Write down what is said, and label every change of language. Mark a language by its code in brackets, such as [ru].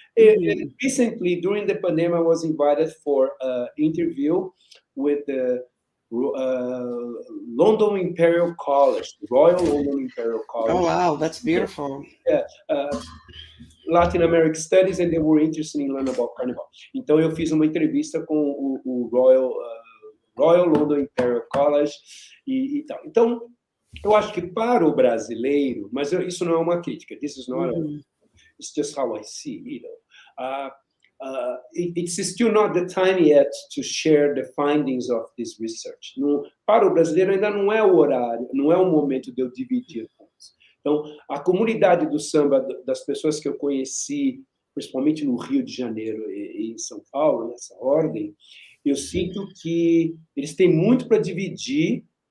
[en] And recently, during the pandemic, I was invited for an interview with the London Imperial College, the Royal London Imperial College. Oh, wow, that's beautiful. Yeah, Latin American Studies, and they were interested in learning about Carnival. [pt] Então, eu fiz uma entrevista com o Royal London Imperial College e tal. Então, eu acho que para o brasileiro, mas isso não é uma crítica, [en] this is not It's just how I see, you know. It's still not the time yet to share the findings of this research. [pt] Para o brasileiro ainda não é o horário, não é o momento de eu dividir coisas. Então, a comunidade do samba, das pessoas que eu conheci, principalmente no Rio de Janeiro e em São Paulo, nessa ordem, eu sinto que eles têm muito para dividir.